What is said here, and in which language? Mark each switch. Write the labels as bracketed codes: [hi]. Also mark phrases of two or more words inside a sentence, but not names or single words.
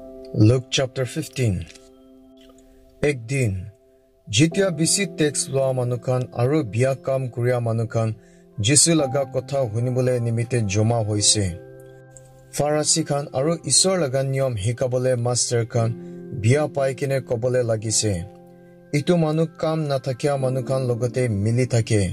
[nag] Luke chapter 15. Ekdin Jitya bisi text loa manukan aru biya kam kuria manukan Jesu laga kotha hunibole nimite joma hoise. Farasi khan aru Isor laga niyom hikabole master khan biya paikine kobole lagise. Itu manuk kam nathakya manukan logote mili thake.